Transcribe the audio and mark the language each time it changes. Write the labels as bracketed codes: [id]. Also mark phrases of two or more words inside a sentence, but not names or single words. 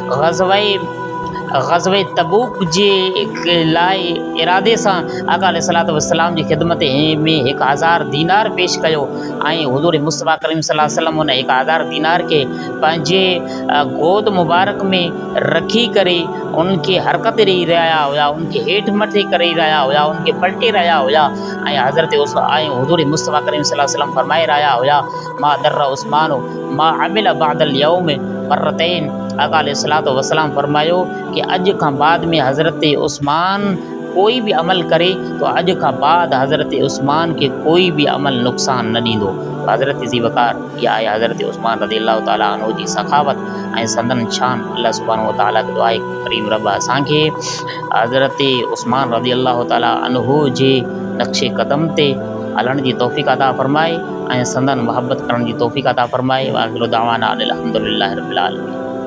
[sd] ग़ज़वे तबूक जे लाइ इरादे सां आका [ar] عليه الصلاة والسلام [sd] जी ख़िदमत में 1000 दीनार पेश कयो ऐं हुज़ूर मुस्तफ़ा करीम [ar] صلى الله عليه وسلم [sd] उन 1000 दीनार खे पंहिंजे गोद मुबारक में रखी करे उनखे हरकत ॾेई रहिया हुया, उनखे हेठि मथे करे रहिया हुया, उनखे पलटे रहिया हुया ऐं हज़रत हुज़ूर मुस्तफ़ा करीम [ar] صلى الله عليه وسلم [sd] फरमाए रहिया हुया [ar] ما ضر عثمان ما عمل بعد اليوم مرتين. [sd] आका [ar] عليه الصلاة والسلام [sd] फरमायो कि अॼु खां बाद में हज़रत उस्मान कोई भी अमल करे तो अॼु खां बाद हज़रत उस्मान के कोई भी अमल नुक़सान न ॾींदो। हज़रत ज़ी वक़ार इहा आहे हज़रत उस्मान [ar] رضي الله تعالى عنه [sd] जी सखावत ऐं संदन शान। अल्लाह [ar] سبحانه وتعالى [sd] खे दुआ आहे करीम रब असांखे हज़रत उस्मान [ar] رضي الله تعالى عنه [sd] जे नक्शे क़दम ते हलण जी तौफ़ीक़ अता फ़रमाए ऐं संदन मुहबत करण जी तौफ़ीक़ अता फ़रमाए। [ar] وآخر دعوانا أن الحمد لله رب العالمين.